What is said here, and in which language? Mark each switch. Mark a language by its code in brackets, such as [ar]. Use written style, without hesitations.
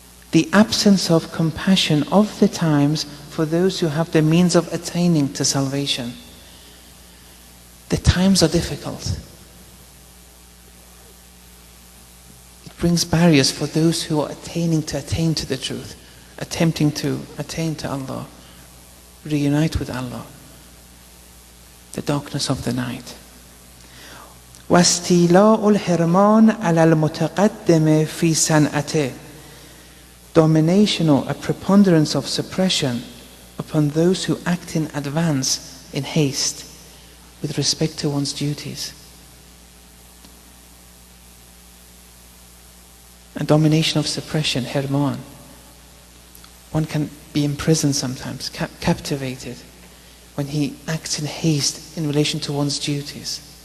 [en] The absence of compassion of the times for those who have the means of attaining to salvation. The times are difficult. brings barriers for those who are attain to the truth, attempting to attain to Allah, reunite with Allah. The darkness of the night. [ar] واستيلاء الحرمان على المتقدم في صنعته. [en] Domination or a preponderance of suppression upon those who act in advance, in haste, with respect to one's duties. A domination of suppression, hirman. One can be imprisoned sometimes, captivated, when he acts in haste in relation to one's duties.